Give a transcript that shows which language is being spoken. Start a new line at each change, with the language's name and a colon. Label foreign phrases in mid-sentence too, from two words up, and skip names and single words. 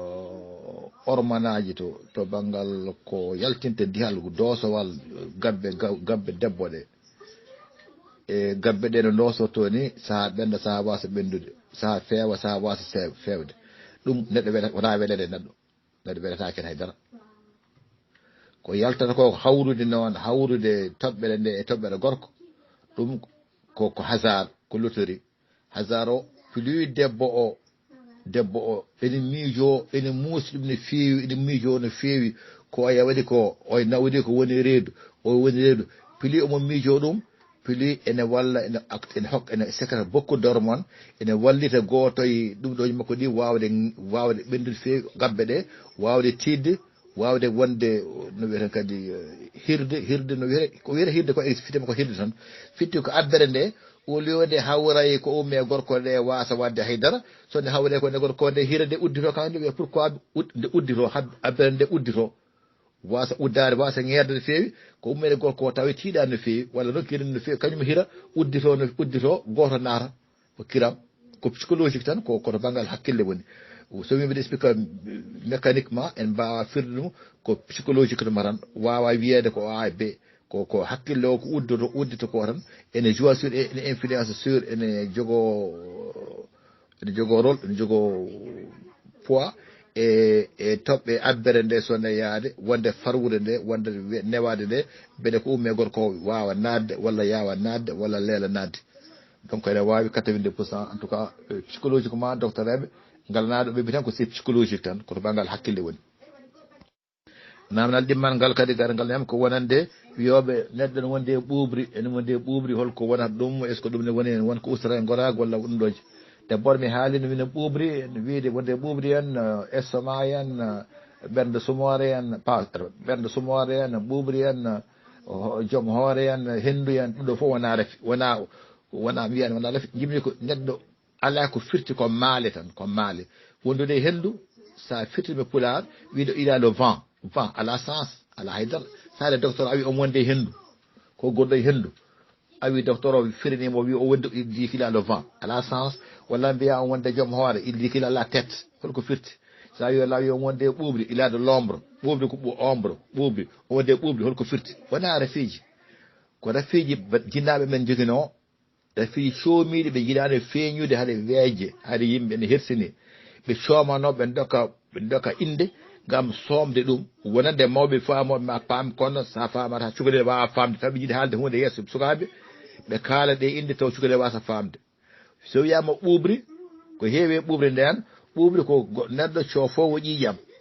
Fula: ormanaji to banggal ko yaltinte dihal doosowal gabbe debbo ɗe e gabbe ɗe no dosoto ni saha ɓenda saha wasa ɓendude saha feewa saha wasa fewde ɗum neɗɗo wona welede neɗɗo weletake hen haydara ko yaltata ko hawrude noon hawrude toɓɓere nde e toɓɓere gorko ɗum ko hasard ko loterie hasard o plus debbo o ene miijo ene muusi ɗum no feewi ene miijo no feewi ko waɗi ko o nawdi ko woni reedu plus omo miijo ɗum plus ene walla ene hokka ene
French: secret beaucoup d'hormone
Fula: ene wallita goto e ɗum ɗo makko ɗi wawde ɓendude feewi gabbe ɗe wawde tidde wawde wonde no wiyeten kadi hirde no wiyete ko wiyete hirde ko fitema ko hirde tan fitti ko abbere nde
French: au lieu
Fula: de hawray ko umme gorko nde wasa wadde haydara so nde hawre ko nde gorko nde hira nde uddito kawde wiya pourquoi nde uddito abbere nde uddito wasa uddade wasa ngerde no feewi ko ummede gorko tawi tiiɗa no feewi walla rokkiri no feewi kañum hira uddito goto naata ko kiram ko psychologique tan ko koto banggal hakkille woni so mi mbiɗa
French: explique mécaniquement
Fula: en mbawa firde ɗum ko psychologique tuma tan wawa wiyede ko A B ko hakkille o ko uddito ko tan ene
French: joue sur
Fula: ene
French: influence sur
Fula: ene jogo rôle ene jogo poids e toɓɓe abbere nde sonne yaade wonde farwude nde wonde newade nde beɗe ko umme gorko wawa nadde walla yawa nadde walla leela nadde donc ene wawi 90%
French: en tout cas psychologiquement
Fula: docteur eɓe ngalanaɗo ɓe tan ko
French: c'est psychologique
Fula: tan koto banggal hakkille woni namdal ɗimmal ngal kadi gar ngal nem ko wonande wiyoɓe neɗɗo ne wonde ɓuuɓri holko wonata ɗum
French: est ce que
Fula: ɗum ne woni hen wonko usra e gorago walla ɗum ɗoji d'abord mi haalino mino ɓuuɓri wiide wonde ɓuuɓri en estomac en ɓerde sumore en ɓerde sumore en ɓuuɓri en joom hoore en hendu en ɗum ɗo fof wona refi wona mbiyani wona refi jimmi ko neɗɗo ala ko firti ko maale tan ko maale wondude hendu sa firtiɓe pular wiide ila
French: le vent
Fula: ala sens ala haydara sade docteur awi on wonde hendu ko goɗɗo e hendu awi docteur o firinimo wi o wonde
French: il dit qu'il a le vent
Fula: ala sens walla mbiya on wonde joom hoore
French: il dit qu'il a la tête
Fula: holko firti sa wi walla wi on wonde ɓuuɓri
French: il a de l'ombre
Fula: ɓuuɓri ko ombre ɓuuɓri o wonde ɓuuɓri holko firti wona refiji ko refiji jinnaɓe men jogino refiji coomiɗi ɓe jiɗano feeñude haɗa weeje haɗa yimɓe ne hersini ɓe coomano ɓe dokka inde gam somde ɗum wonande mawɓe faamoɓe ma paam kono sa famata cukalel wawa famde taw ɓe jiiɗi haalde hunde yesso sukaɓe ɓe kaala ɗe inde taw cukalel wasa famde so wiyama ɓuuɓri ko heewi ɓuuɓri nden ɓuuɓri ko neɗɗo cofowo ƴiƴam